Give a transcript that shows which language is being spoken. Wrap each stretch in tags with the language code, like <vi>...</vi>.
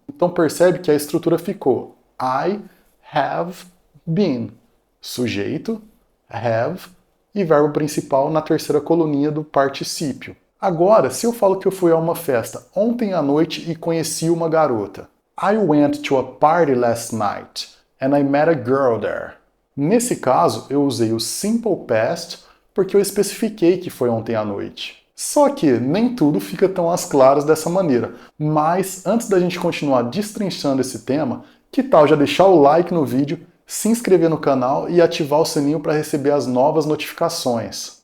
<pt>Então percebe que a estrutura ficou</pt> <en>I have been.</en> <pt>Sujeito, have, e verbo principal na terceira coluninha do particípio. Agora, se eu falo que eu fui a uma festa ontem à noite e conheci uma garota.</pt> <en>I went to a party last night and I met a girl there.</en> <pt>Nesse caso, eu usei o simple past porque eu especifiquei que foi ontem à noite. Só que nem tudo fica tão às claras dessa maneira. Mas antes da gente continuar destrinchando esse tema, que tal já deixar o like no vídeo, se inscrever no canal e ativar o sininho para receber as novas notificações.</pt>